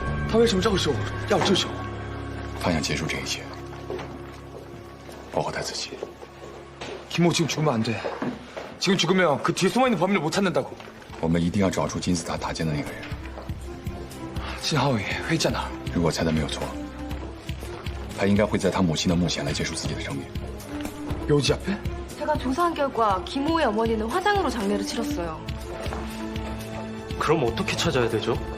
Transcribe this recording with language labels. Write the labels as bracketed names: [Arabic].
[Chinese] 他为什么这个时候要自首？他想结束这一切，包括他自己。 [Korean] 김호 지금 죽으면 안 돼. 지금 죽으면 그 뒤에 숨어있는 범인을 못 찾는다고. [Chinese] 我们一定要找出金字塔塔尖的那个人。 신하위 회잖아。如果猜的没有错，他应该会在他母亲的墓前来结束自己的生命。 [Korean] 묘지 앞에? 제가 조사한 결과 김호의 어머니는 화장으로 장례를 치렀어요. 그럼 어떻게 찾아야 되죠?